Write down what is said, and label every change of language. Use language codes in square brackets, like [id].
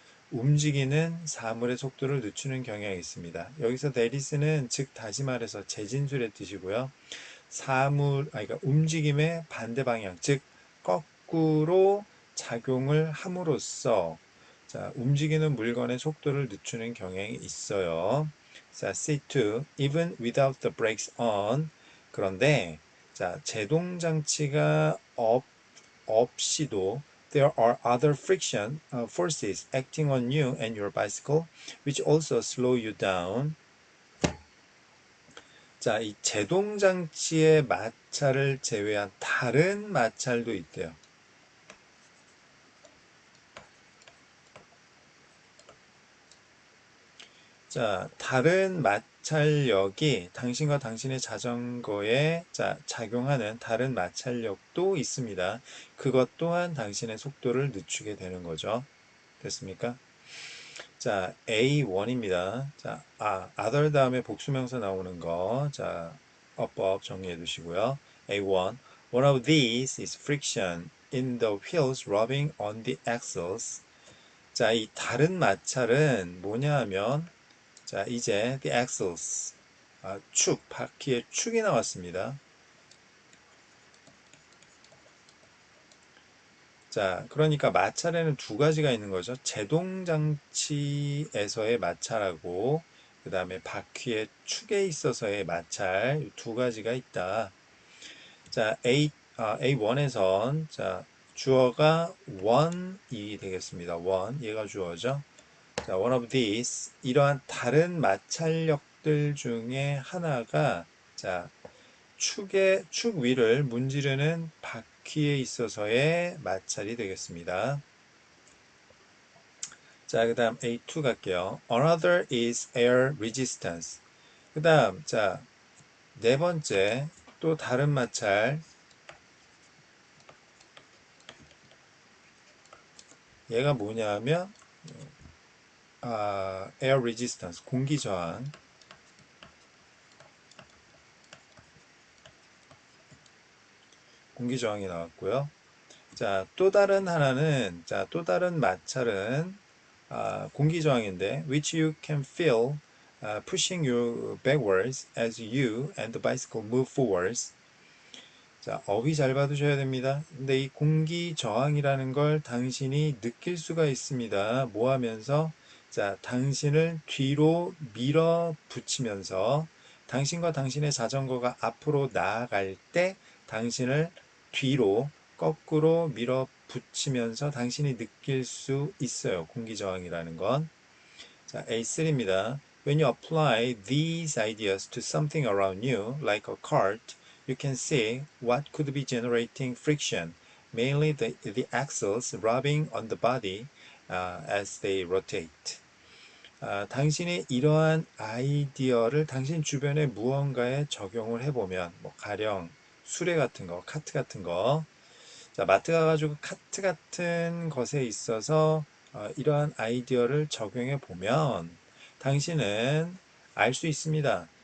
[ko] 움직이는 사물의 속도를 늦추는 경향이 있습니다. 여기서 [en] there is [ko] 는 즉 다시 말해서 재진술의 뜻이고요. 그러니까 움직임의 반대 방향, 즉 거꾸로 작용을 함으로써 자, 움직이는 물건의 속도를 늦추는 경향이 있어요. [en] 자, C2, even without the brakes on. [ko] 그런데 자, 제동 장치가 없이도 [en] there are other friction forces acting on you and your bicycle, which also slow you down. [ko] 자, 이 제동 장치의 마찰을 제외한 다른 마찰도 있대요. 자, 다른 마찰력이 당신과 당신의 자전거에 작용하는 다른 마찰력도 있습니다. 그것 또한 당신의 속도를 늦추게 되는 거죠. 됐습니까? 자, A1입니다. 자, other 다음에 복수명사 나오는 거. 자, 어법 정리해 두시고요. A1. [en] One of these is friction in the wheels rubbing on the axles. [ko] 자, 이 다른 마찰은 뭐냐 하면, 자, 이제 [en] the axles. [ko] 바퀴의 축이 나왔습니다. 자, 그러니까 마찰에는 두 가지가 있는 거죠. 제동 장치에서의 마찰하고 그 다음에 바퀴의 축에 있어서의 마찰 두 가지가 있다. 자, A1에선 자, 주어가 one이 되겠습니다. one, 얘가 주어죠. 자, one of these 이러한 다른 마찰력들 중에 하나가 자, 축 위를 문지르는 바퀴에 있어서의 마찰이 되겠습니다. 자, 그 다음 A2 갈게요. Another is air resistance. 그 다음, 자, 네 번째, 또 다른 마찰. 얘가 뭐냐 하면, air resistance, 공기 저항. 공기 저항이 나왔고요. 자, 또 다른 하나는, 자, 또 다른 마찰은, 공기 저항인데, [en] which you can feel pushing you backwards as you and the bicycle move forwards. [ko] 자, 어휘 잘 받으셔야 됩니다. 근데 이 공기 저항이라는 걸 당신이 느낄 수가 있습니다. 뭐 하면서? 자, 당신을 뒤로 밀어붙이면서 당신과 당신의 자전거가 앞으로 나아갈 때 당신을 뒤로 거꾸로 밀어붙이면서 당신이 느낄 수 있어요. 공기 저항이라는 건. 자, A3입니다. [en] When you apply these ideas to something around you, like a cart, you can see what could be generating friction, mainly the axles rubbing on the body as they rotate. [ko] 당신이 이러한 아이디어를 당신 주변의 무언가에 적용을 해보면, 뭐 가령 수레 같은 거, 카트 같은 거, 자, 마트 가가지고 카트 같은 것에 있어서 이러한 아이디어를 적용해 보면 당신은 알 수 있습니다.